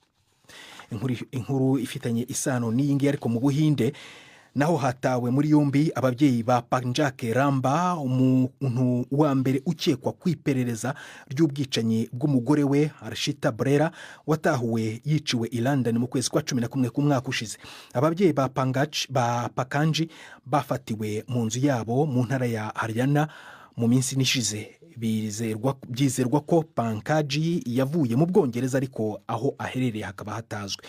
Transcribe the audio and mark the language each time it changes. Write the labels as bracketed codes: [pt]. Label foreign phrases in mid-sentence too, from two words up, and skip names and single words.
[rw] Inkuru ifitanye isano n'iyingi ariko mu Buhinde, naho hatawe muri yombi ababyeyi ba Panjake Ramba, umuntu wa mbere ukekwa kwiperereza ry'ubwicanyi bw'umugore we Arshita Brera watahuwe yiciwe i London mu kwezi kwa 11 k'umwaka ushize. Ababyeyi ba Pakanji bafatiwe mu nzu yabo mu ntara ya Haryana mu minsi nishize. Byizerwa ko Pankaji yavuye mu Bwongereza ariko aho aherereye hakaba hatazwe.